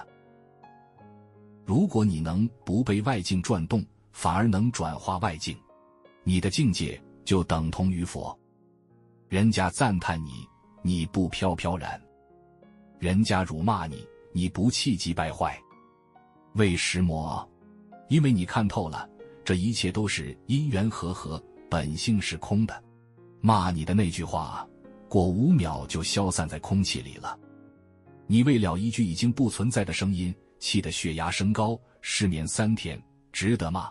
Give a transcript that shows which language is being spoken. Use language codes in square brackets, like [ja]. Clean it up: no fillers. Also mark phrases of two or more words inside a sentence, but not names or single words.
[zh] 如果你能不被外境轉動，反而能轉化外境，你的境界就等同於佛。人家讚嘆你，你不飄飄然；人家辱罵你，你不氣急敗壞。為什麼？因為你看透了，這一切都是因緣和合，本性是空的。罵你的那句話，過5秒就消散在空氣裡了。你為了一句已經不存在的聲音，氣得血壓升高，失眠3天，值得嗎？